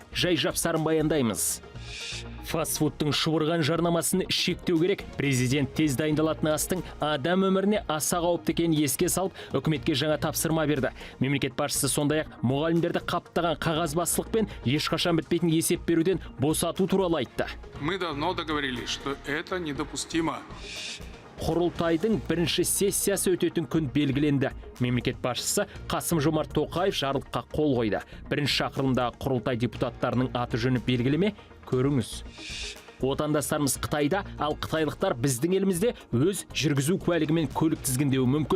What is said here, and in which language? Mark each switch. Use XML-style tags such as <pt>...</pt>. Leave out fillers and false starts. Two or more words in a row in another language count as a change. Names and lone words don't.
<kk>Жай-жапсарын баяндаймыз. Фастфудтың шұбырған жарнамасын шектеу керек. Президент тез дайындалатын астың адам өміріне аса қауіпті екенін еске салып, үкіметке жаңа тапсырма берді. Мемлекет басшысы сондай-ақ мұғалімдерді қаптаған қағазбастылықпен ешқашан бітпейтін есеп беруден босату туралы айтты.</kk> <ru>Мы давно договорились, что это недопустимо.</ru> <kk>Құрылтайдың бірінші сессиясы өтетін күн белгіленді. Мемлекет басшысы Қасым-Жомарт Тоқаев жарлыққа қол қойды. Бірінші шақырылымдағы құрылтай депутаттарының аты жөні белгілі ме? Көріңіз. Отандастарымыз Қытайда, ал қытайлықтар біздің елімізде өз жүргізу куәлігімен көлік тізгіндеуі мүмкін.</kk>